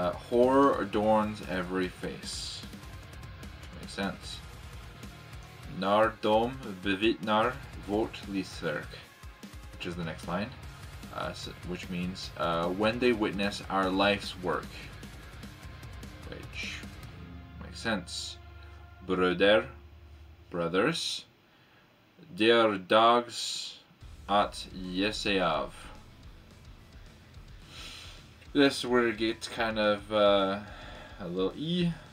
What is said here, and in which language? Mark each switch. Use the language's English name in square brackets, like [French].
[English] Horror adorns every face. Makes sense. [Swedish] När de bevittnar vårt livsverk, [English] which is the next line, which means when they witness our life's work, which makes sense. [Swedish] Bröder, [English] brothers, [Swedish] de är dags att ge sig av. [English] This word gets kind of a little E.